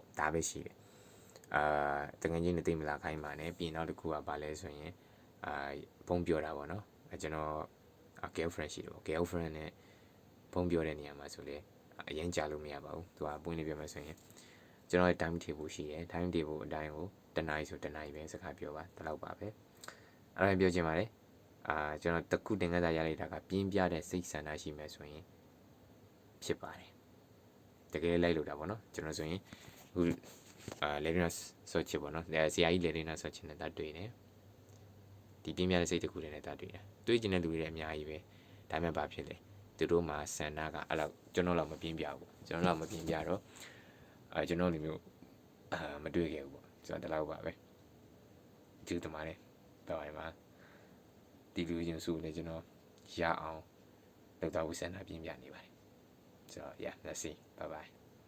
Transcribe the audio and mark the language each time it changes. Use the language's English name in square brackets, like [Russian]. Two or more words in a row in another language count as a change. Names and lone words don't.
[Burmese] ဒါပဲရှိတယ်တငယ်ချင်းတွေတိတ်မလာခိုင်းပါနဲ့ပြင်နောက်တစ်ခုကဘာလဲဆိုရင်ဖုန်းပြောတာပေါ့နော်ကျွန်တော်girlfriend ရှိတယ်ပေါ့ girlfriend နဲ့ဖုန်းပြောတဲ့နေရာမှာဆိုလေအရင်ကြာလို့မရပါဘူးသူကပွင့် လေးပြောမယ်ဆိုရင်ကျွန်တော်ရဲ့ [English] time table [Burmese] ရှိတယ် [English] time table [Burmese] အတိုင်းကိုတနားရီဆိုတနားရီပဲစကားပြောပါဒီလောက်ပါပဲအဲ့ဒါပြောချင်ပါတယ်ကျွန်တော်တခုတင်ခဲ့တာ ရလိုက်တာကပြင်းပြတဲ့စိတ်ဆန္ဒရှိမယ်ဆိုရင်ဖြစ်ပါတယ်တကယ်လိုက်လို့တာပေါ့နော်ကျွန်တော်ဆိုရင်အခုလေ ဒင်းနာဆော့ချစ်ပေါ့နော်ဆရာကြီးလေဒင်းနာဆော့ချစ်နဲ့တာတွေ့တယ်ဒီပြင်းပြတဲ့စိတ်တခုနဲ့တာတွေ့တယ်တွေးကျင်တဲ့လူတွေလည်းအများကြီးပဲဒါမှမဟုတ်ဘာဖြစ်လဲသူတို့မှာဆန္ဒကအဲ့လောက်ကျွန်တော်လောက်မပြင်းပြဘူးကျွန်တော်လောက်မပြင်းပြတော့ကျွန်တော်လူမျိုးမတွေ့ခဲ့ဘူးပေါ့ကျွန်တော်ဒီလောက်ပါပဲကျေးဇူးတင်ပါတယ်တော်ပါမှာဒီလူချင်းစုလည်းကျွန်တော်ရအောင်လောက်တော့ဆန္ဒပြင်းပြနေပါတယ်ဆိုတော့ [English] yeah let's see bye bye